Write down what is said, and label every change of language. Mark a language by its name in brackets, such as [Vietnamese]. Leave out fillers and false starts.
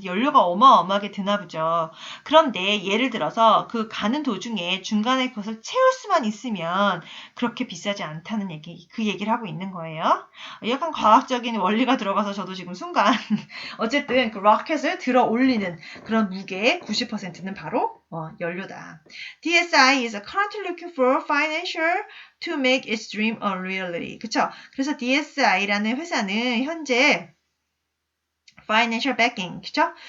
[Korean] 근데 연료가 어마어마하게 드나 보죠. 그런데 예를 들어서 그 가는 도중에 중간에 그것을 채울 수만 있으면 그렇게 비싸지 않다는 그 얘기를 하고 있는 거예요. 약간 과학적인 원리가 들어가서 저도 지금 순간 어쨌든 그 로켓을 들어 올리는 그런 무게의 90%는 바로 연료다. [English] DSI is currently looking for financial to make its dream a reality. [Korean] 그쵸? 그래서 DSI라는 회사는 현재 financial backing, 그쵸?